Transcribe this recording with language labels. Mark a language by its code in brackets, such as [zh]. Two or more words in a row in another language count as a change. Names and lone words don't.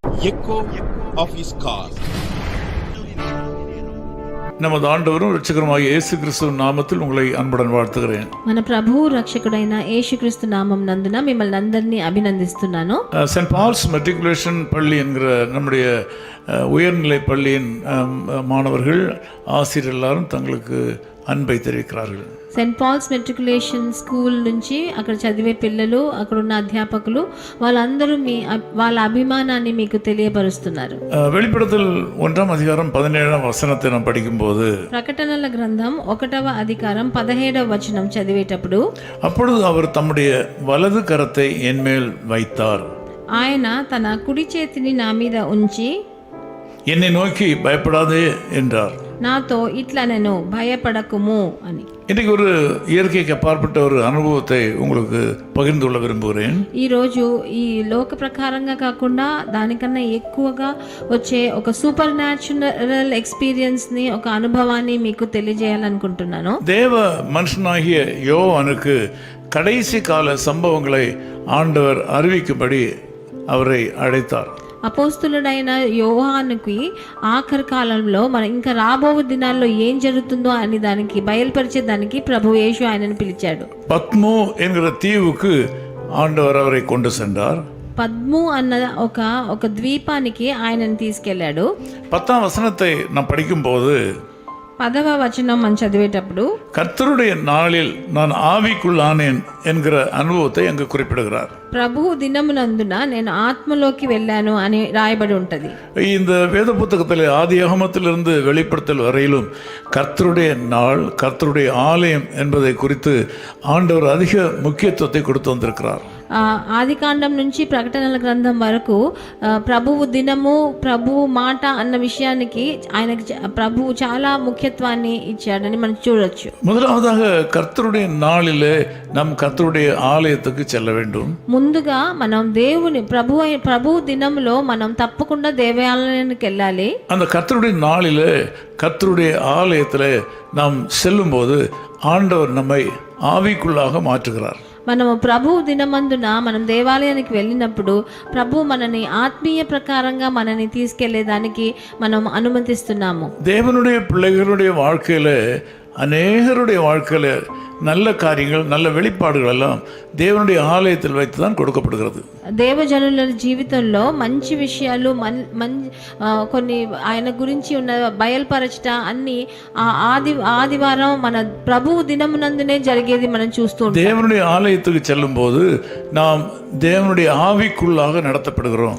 [en] echo of his car. [ta] நமது ஆண்டவரும் ரட்சகருமாகிய இயேசு கிறிஸ்துவின் நாமத்தில் உங்களை அன்புடன் வாழ்த்துகிறேன். [te] మన ప్రభువు రక్షకుడైన యేసుక్రీస్తు నామం నందున మిమ్మల్ని అందరినీ అభినందిస్తున్నాను. [ta] சென்ட் பால்ஸ் மெட்ரிகுலேஷன் பள்ளி என்கிற நம்முடைய உயர்நிலை பள்ளியின் மாணவர்கள் ஆசிரியர் எல்லாரும் தங்களுக்கு அன்பை தெரிவிக்கிறார்கள். [te] సెయింట్ పాల్స్ మెట్రికులేషన్ స్కూల్ నుంచి అక్కడ చదివే పిల్లలు, అక్కడ ఉన్న అధ్యాపకులు వాళ్ళందరూ వాళ్ళ అభిమానాన్ని మీకు తెలియపరుస్తున్నారు. [ta] வெளிப்படுத்தல் 1ஆம் அதிகாரம் 17ஆம் வசனத்தை நாம் படிக்கும்போது, [te] ప్రకటనల గ్రంథం 1వ అధికారం 17వ వచనం చదివేటప్పుడు, [ta] அப்பொழுது அவர் தம்முடைய வலது கரத்தை என்மேல் வைத்தார். [te] ఆయన తన కుడి చేతిని నా మీద ఉంచి [ta] என்னை நோக்கி பயப்படாதே என்றார். [te] నాతో ఇట్లా నేను భయపడకుము అని. [ta] இன்றைக்கு ஒரு இயற்கைக்கு அப்பாற்பட்ட ஒரு அனுபவத்தை உங்களுக்கு பகிர்ந்து கொள்ள விரும்புகிறேன். [te] ఈరోజు ఈ లోక ప్రకారంగా కాకుండా దానికన్నా ఎక్కువగా వచ్చే ఒక [en] super natural experience [te] ని, ఒక అనుభవాన్ని మీకు తెలియజేయాలనుకుంటున్నాను. [ta] தேவ மனுஷனாகிய யோவானுக்கு கடைசி கால சம்பவங்களை ஆண்டவர் அறிவிக்கும்படி அவரை அழைத்தார். [te] అపోస్తులుడైన యోహానుకి ఆఖరి కాలంలో మన ఇంకా రాబో దినాల్లో ఏం జరుగుతుందో అని దానికి బయలుపరిచే దానికి ప్రభు యేసు ఆయనను పిలిచాడు. [ta] பத்மோ என்கிற தீவுக்கு ஆண்டவர் அவரை கொண்டு சென்றார். [te] పద్ము అన్న ఒక ద్వీపానికి ఆయనను తీసుకెళ్లాడు. [ta] 10ஆம் வசனத்தை நாம் படிக்கும்போது, [te] 10వ వచనం మనం చదివేటప్పుడు, [ta] கர்த்தருடைய நாளில் நான் ஆவிக்குள்ளானேன் என்கிற அனுபவத்தை அங்கு குறிப்பிடுகிறார். [te] ప్రభు దినమునందున నేను ఆత్మలోకి వెళ్ళాను అని రాయబడి ఉంటది. [ta] இந்த வேத புத்தகத்தில் ஆதியாகமத்திலிருந்து வெளிப்படுத்தல் வரையிலும் கர்த்தருடைய நாள், கர்த்தருடைய ஆலயம் என்பதை குறித்து ஆண்டவர் அதிக முக்கியத்துவத்தை கொடுத்து வந்திருக்கிறார். [te] ఆది కాండం నుంచి ప్రకటనల గ్రంథం వరకు ప్రభువు దినము, ప్రభువు మాట అన్న విషయానికి ఆయనకి ప్రభువు చాలా ముఖ్యత్వాన్ని ఇచ్చాడని మనం చూడొచ్చు. [ta] முதலாவதாக கர்த்தருடைய நாளிலே நாம் கர்த்தருடைய ஆலயத்துக்கு செல்ல வேண்டும். [te] ముందుగా మనం దేవుని ప్రభు దినంలో మనం తప్పకుండా దేవాలయానికి వెళ్ళాలి. [ta] அந்த கர்த்தருடைய நாளிலே கர்த்தருடைய ஆலயத்திலே நாம் செல்லும்போது ஆண்டவர் நம்மை ஆவிக்குள்ளாக மாற்றுகிறார். [te] మనము ప్రభు దినమందున మనం దేవాలయానికి వెళ్ళినప్పుడు ప్రభు మనని ఆత్మీయ ప్రకారంగా మనని తీసుకెళ్లేదానికి మనం అనుమతిస్తున్నాము. [ta] தேவனுடைய பிள்ளைகளுடைய வாழ்க்கையில, அநேகருடைய வாழ்க்கையில நல்ல காரியங்கள், நல்ல வெளிப்பாடுகள் எல்லாம் தேவனுடைய ஆலயத்தில் வைத்து தான் கொடுக்கப்படுகிறது. [te] దేవజనుల జీవితంలో మంచి విషయాలు, కొన్ని ఆయన గురించి ఉన్న బయలుపరచట అన్ని ఆదివారం మన ప్రభు దినమునందునే జరిగేది మనం చూస్తూ ఉంటాం. [ta] தேவனுடைய ஆலயத்துக்கு செல்லும் போது நாம் தேவனுடைய ஆவிக்குள்ளாக நடத்தப்படுகிறோம்.